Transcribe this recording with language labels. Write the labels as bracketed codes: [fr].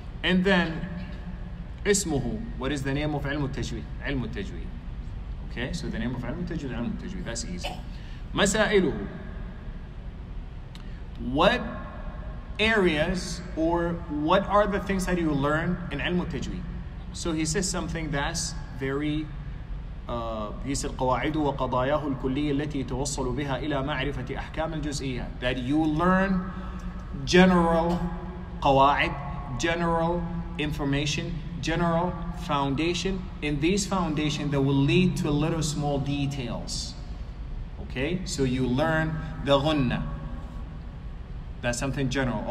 [en] And then, ismuhu, what is the name of ilm al-tajweed? Ilm al-tajweed. Okay, so the name of ilm al-tajweed, ilm al-tajweed, that's easy. Masailuhu. What areas or what are the things that you learn in ilm al-tajweed? So he says something that's very, he said, [ar] قواعد وقضاياه الكلية التي توصل بها إلى معرفة أحكام الجزئية. [en] That you learn general قواعد, general information, general foundation, and these foundation that will lead to little small details. Okay, so you learn the ghunna. That's something general.